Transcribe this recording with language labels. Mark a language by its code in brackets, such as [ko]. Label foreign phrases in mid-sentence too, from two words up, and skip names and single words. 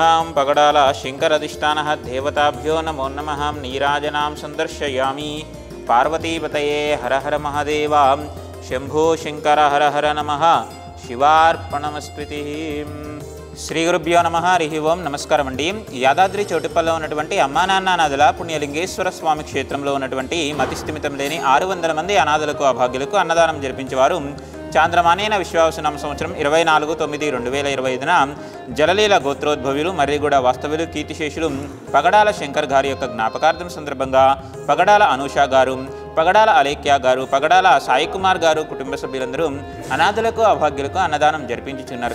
[sa] पगडाल शङ्कराधिष्ठानः देवताभ्यो नमो नमः. नीराजनां संदर्शयामि. पार्वतीपतये हर हर महादेव शंभो शंकर हर हर नमः. शिवार्पणमस्तुति. శ్రీ గురుభ్యో నమః. [te] హరి ఓం. నమస్కారం అండి. యాదాద్రి చౌటుప్పల్లో ఉన్నటువంటి అమ్మానాన్న అనాథల పుణ్యలింగేశ్వర స్వామి క్షేత్రంలో ఉన్నటువంటి మతిస్థిమితం లేని 600 మంది అనాథలకు అభాగ్యులకు అన్నదానం జరిపించేవారు చాంద్రమానేన విశ్వావసనామ సంవత్సరం 24/9/2025న జలలీల గోత్రోద్భవులు మర్రిగూడ వాస్తవులు కీర్తిశేషులు పగడాల శంకర్ గారి యొక్క జ్ఞాపకార్థం సందర్భంగా పగడాల అనూష గారు, పగడాల అలేఖ్య గారు, పగడాల సాయి కుమార్ గారు కుటుంబ సభ్యులందరూ అనాథులకు అభాగ్యులకు అన్నదానం జరిపించుచున్నారు.